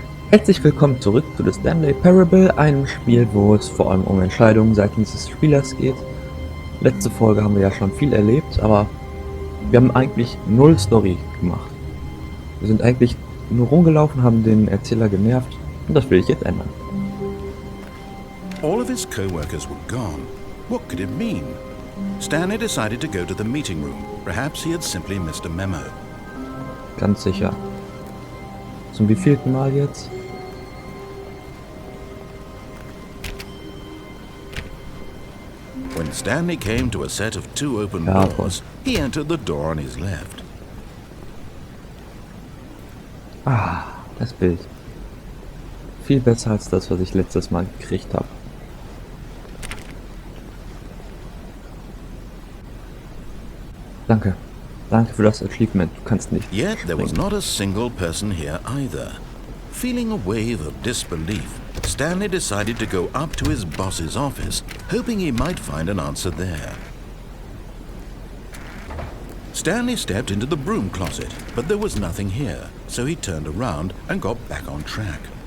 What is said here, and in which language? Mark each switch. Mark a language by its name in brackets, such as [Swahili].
[German] Herzlich willkommen zurück zu der Stanley Parable, einem Spiel, wo es vor allem um Entscheidungen seitens des Spielers geht. Letzte Folge haben wir ja schon viel erlebt, aber wir haben eigentlich null Story gemacht. Wir sind eigentlich nur rumgelaufen, haben den Erzähler genervt und das will ich jetzt ändern. [English] All of his co-workers were gone. What could it mean? Stanley decided to go to the meeting room. Perhaps he had simply missed a memo. [German] Ganz sicher. Zum wievielten Mal jetzt? [English] When Stanley came to a set of two open doors, he entered the door on his left. [German] Das Bild. Viel besser als das, was ich letztes Mal gekriegt habe. Danke. Danke für das Achievement. Du kannst nicht. [English] Yet there was not a single person here either. Feeling a wave of disbelief, Stanley decided to go up to his boss's office, hoping he might find an answer there. Stanley stepped into the broom closet, but there was nothing here, so he turned around and got back on track.